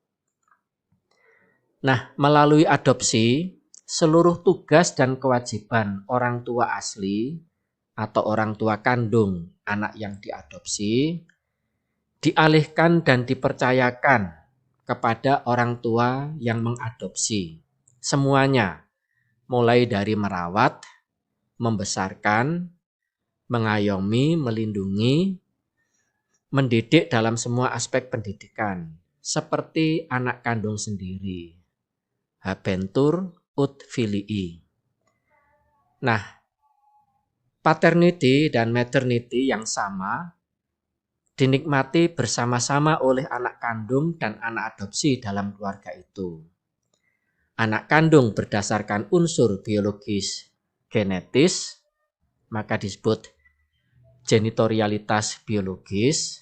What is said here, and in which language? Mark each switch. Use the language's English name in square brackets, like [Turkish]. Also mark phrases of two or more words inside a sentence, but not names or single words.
[Indonesian] Nah, melalui adopsi, seluruh tugas dan kewajiban orang tua asli atau orang tua kandung anak yang diadopsi dialihkan dan dipercayakan kepada orang tua yang mengadopsi. Semuanya, mulai dari merawat, membesarkan, mengayomi, melindungi, mendidik dalam semua aspek pendidikan, seperti anak kandung sendiri. [Latin] Habentur ut filii. [Indonesian] Nah, paternity dan maternity yang sama dinikmati bersama-sama oleh anak kandung dan anak adopsi dalam keluarga itu. anak kandung berdasarkan unsur biologis genetis, maka disebut genitorialitas biologis.